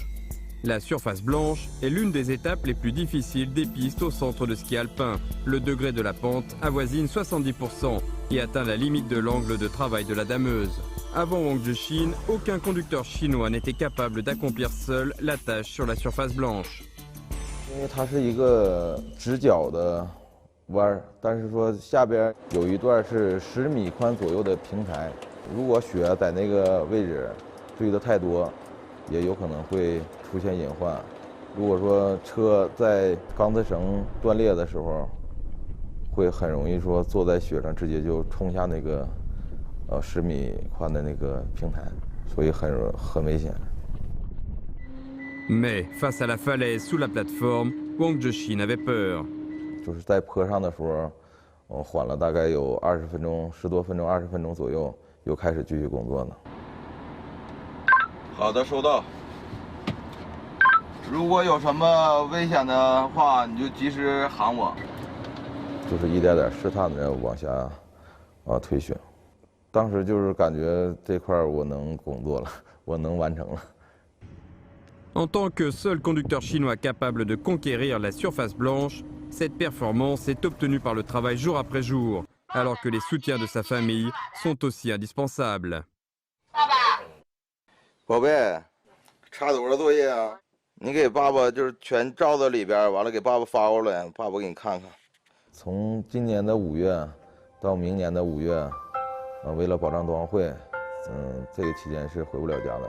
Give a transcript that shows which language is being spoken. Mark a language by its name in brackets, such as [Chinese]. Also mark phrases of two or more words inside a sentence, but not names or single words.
[French] La surface blanche est l'une des étapes les plus difficiles des pistes au centre de ski alpin. Le degré de la pente avoisine 70% et atteint la limite de l'angle de travail de la dameuse. Avant Wang Zhexin, aucun conducteur chinois n'était capable d'accomplir seul la tâche sur la surface blanche. [Chinese] 因为它是一个直角的弯儿，但是说下边有一段是10米宽左右的平台，如果雪在那个位置堆得太多，也有可能会出现隐患。如果说车在钢丝绳断裂的时候，会很容易说坐在雪上直接就冲下那个10米宽的那个平台，所以很危险。 [French] Mais face à la falaise sous la plateforme, Wang Zhexin avait peur. [Chinese] 就是在坡上的时候，缓了大概有20分钟，10多分钟、20分钟左右，又开始继续工作呢。好的，收到。如果有什么危险的话，你就及时喊我。就是一点点试探的往下推雪。当时就是感觉这块我能工作了，我能完成了。 [French] En tant que seul conducteur chinois capable de conquérir la surface blanche, cette performance est obtenue par le travail jour après jour, alors que les soutiens de sa famille sont aussi indispensables. [Chinese] 宝贝，差多少作业啊？你给爸爸就是全照到里边，完了给爸爸发过来，爸爸给你看看。从今年的5月到明年的5月，为了保障冬奥会，这个期间是回不了家的。